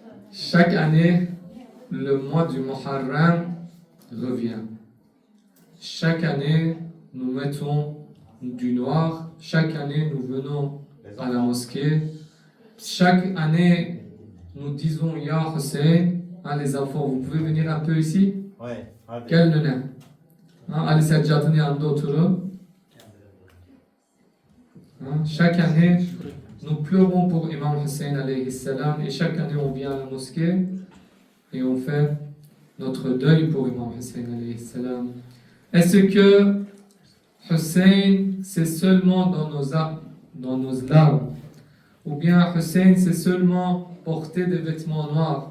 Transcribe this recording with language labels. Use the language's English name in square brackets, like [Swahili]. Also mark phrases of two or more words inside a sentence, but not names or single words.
[French] Chaque année, le mois du Muharram revient. Chaque année, nous mettons du noir. Chaque année, nous venons à la mosquée. Chaque année, nous disons [Arabic] يا حسين. [French] Les enfants, vous pouvez venir un peu ici? Ouais. Quel nene? [Turkish] Ali Seccade'nin yanında oturun. [French] Chaque année, nous pleurons pour Imam Hussein [Arabic] عليه السلام [French] et chaque année on vient à la mosquée et on fait notre deuil pour Imam Hussein [Arabic] عليه السلام. [French] Est-ce que Hussein c'est seulement dans nos larmes ou bien Hussein c'est seulement porter des vêtements noirs?